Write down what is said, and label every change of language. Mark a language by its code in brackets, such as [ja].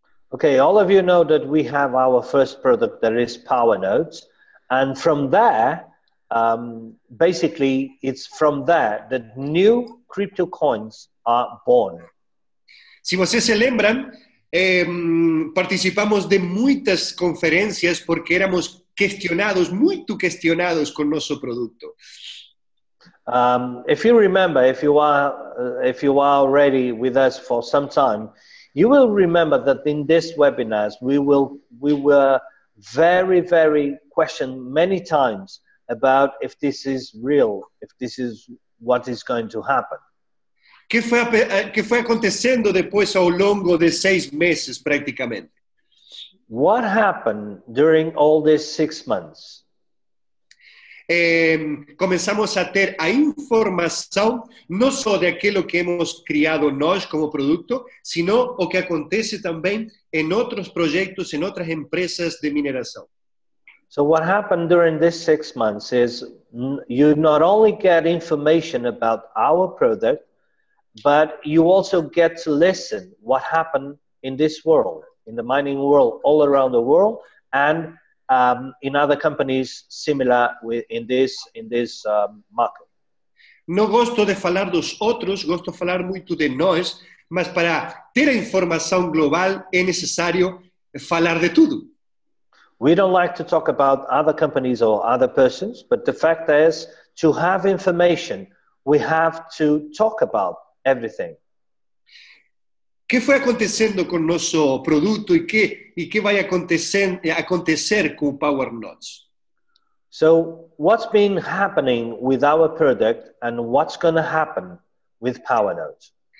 [en] Okay, all of you know that we have our first product that is Power Notes, and from there, basically, it's from there that new crypto coins are born. [pt] Se vocês se lembram, participamos de muitas conferências porque éramos questionados, muito questionados com nosso produto. [en] If you remember, if you are already with us for some time, you will remember that in this webinars we were very questioned many times about if this is real, if this is what is going to happen. [pt] Que foi acontecendo depois ao longo de 6 meses praticamente? [en] What happened during all these 6 months? [pt] Começamos a ter a informação não só daquilo que [es] hemos [pt] criado nós como produto, [es] sino [pt] o que acontece também em outros projetos, em outras empresas de mineração. [en] So what happened during these 6 months is you not only get information about our product, but you also get to listen what happened in this world, in the mining world, all around the world, and in other companies similar in this market. [pt] Não gosto de falar dos outros, gosto de falar muito de nós, mas para ter a informação global é necessário falar de tudo. [en] We don't like to talk about other companies or other persons, but the fact is, to have information, we have to talk about everything. [pt] Que foi acontecendo com nosso produto e que vai acontecer com o Power Notes? [en] So what's been happening with our product and what's going to happen with Power Notes?